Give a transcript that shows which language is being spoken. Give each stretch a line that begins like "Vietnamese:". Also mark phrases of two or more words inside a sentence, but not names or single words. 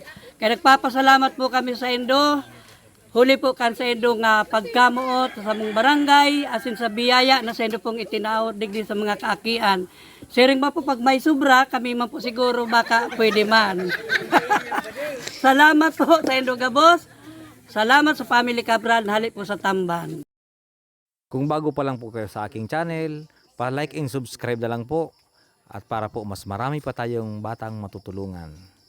Bikol: Kaya nagpapasalamat po kami sa indo. Huli po kan sa indo nga pagkamuot sa mga barangay, asin sa biyaya na sa indo pong itinaot digdi sa mga kaakian. Sharing pa po pag may sobra, kami man po siguro baka pwede man. Salamat po sa indo gabos. Salamat sa family Cabral na halik po sa Tamban.
Filipino: Kung bago pa lang po kayo sa aking channel, pa-
English: like and subscribe
Filipino: na lang po. At para po mas marami pa tayong batang matutulungan.